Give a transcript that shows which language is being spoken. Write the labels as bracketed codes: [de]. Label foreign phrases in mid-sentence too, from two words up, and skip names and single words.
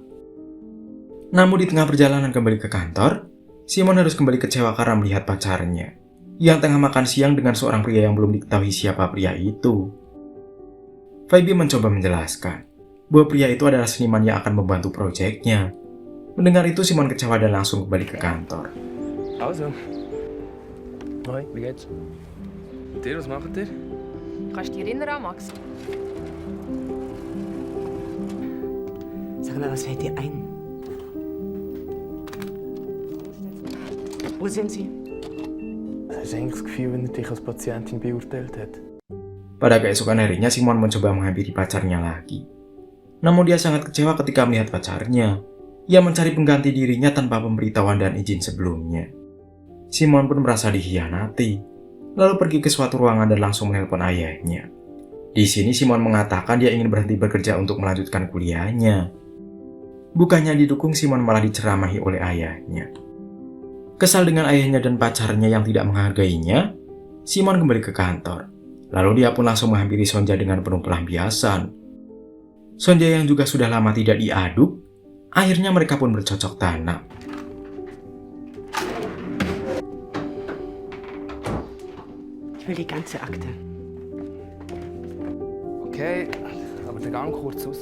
[id] Namun di tengah perjalanan kembali ke kantor, Simon harus kembali kecewa karena melihat pacarnya yang tengah makan siang dengan seorang pria yang belum diketahui siapa pria itu. Phoebe mencoba menjelaskan bahwa pria itu adalah seniman yang akan membantu proyeknya. Mendengar itu Simon kecewa dan langsung kembali ke kantor. [de] Also. Hoi, wie geht's? Und ihr, was macht ihr? Kannst du dich erinnern, Max? Sag mal, was fällt dir ein? Wo sind Sie? Hast du eigentlich das Gefühl, wenn er dich als Patientin beurteilt hat? [id] Pada keesokan harinya Simon mencoba menghampiri pacarnya lagi. Namun dia sangat kecewa ketika melihat pacarnya yang mencari pengganti dirinya tanpa pemberitahuan dan izin sebelumnya. Simon pun merasa dikhianati, lalu pergi ke suatu ruangan dan langsung menelpon ayahnya. Di sini Simon mengatakan dia ingin berhenti bekerja untuk melanjutkan kuliahnya. Bukannya didukung, Simon malah diceramahi oleh ayahnya. Kesal dengan ayahnya dan pacarnya yang tidak menghargainya, Simon kembali ke kantor. Lalu dia pun langsung menghampiri Sonja dengan penuh pelampiasan. Sonja yang juga sudah lama tidak diaduk, akhirnya mereka pun bercocok tanam. [de] Ich will die ganze Akte. Okay, aber der Gang kurz raus.